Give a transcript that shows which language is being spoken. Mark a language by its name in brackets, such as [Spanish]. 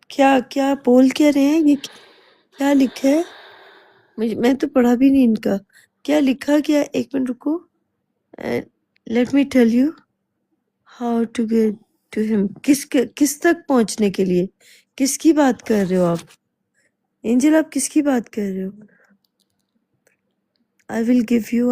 [Urdu] کیا بول کیا رہے ہیں یہ؟ کیا لکھا ہے؟ میں تو پڑھا بھی نہیں ان کا. کیا لکھا کیا؟ ایک منٹ رکو. [English] Let me tell you how to get to him. [Urdu] کس تک پہنچنے کے لیے؟ کس کی بات کر رہے ہو آپ؟ اینجل آپ کس کی بات کر رہے ہو؟ [English] I will give you.